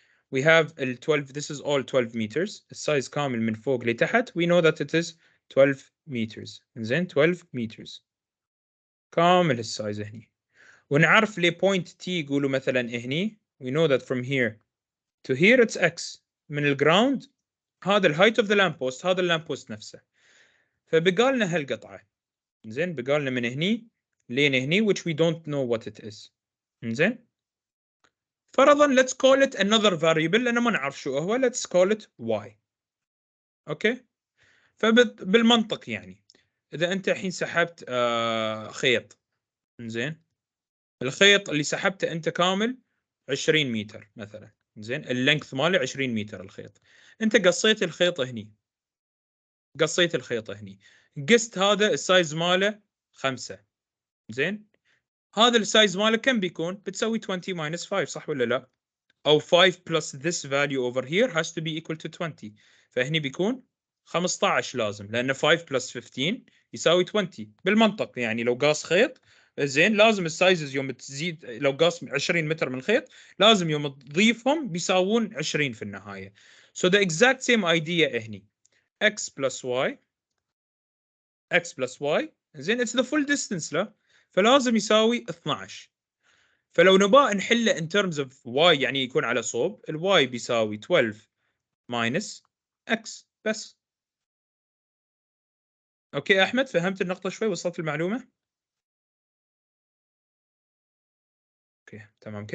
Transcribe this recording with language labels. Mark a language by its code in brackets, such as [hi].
[en] We have ال 12 this is all 12 meters. [ar] السايز كامل من فوق لتحت [en] we know that it is 12 meters. [ar] زين 12 meters. كامل السايز هني. ونعرف لي [en] point T [ar] يقولوا مثلا هني [en] we know that from here to here it's X. [ar] من الجراوند هذا ال [en] height of the lamppost [ar] هذا اللامب بوست نفسه. فبقى لنا هالقطعة. زين بقى لنا من هني لين هني which we don't know what it is. زين فرضا [en] let's call it another variable [ar] لأنه ما نعرف شو هو [en] let's call it y. [ar] اوكي. فبالمنطق يعني إذا أنت الحين سحبت خيط. زين الخيط اللي سحبته أنت كامل 20 متر مثلا. زين اللينث ماله 20 متر الخيط. أنت قصيت الخيط هني. قصيت الخيط هني. قست هذا السايز ماله 5. زين هذا السايز ماله كم بيكون؟ بتسوي 20 minus 5 صح ولا لا؟ أو [en] 5 plus this value over here has to be equal to 20. [ar] فهني بيكون 15 لازم لأن 5 plus 15 يساوي 20 بالمنطق. يعني لو قاس خيط زين لازم السايزز يوم تزيد لو قاس 20 متر من الخيط لازم يوم تضيفهم بيساوون 20 في النهاية. [en] So the exact same idea هني x plus y زين it's the full distance [ar] لا فلازم يساوي [en] 12. [ar] فلو نبغى نحله [en] in terms of y [ar] يعني يكون على صوب ال y بيساوي 12 minus x بس. اوكي احمد فهمت النقطة شوي وصلت المعلومة؟ اوكي تمام.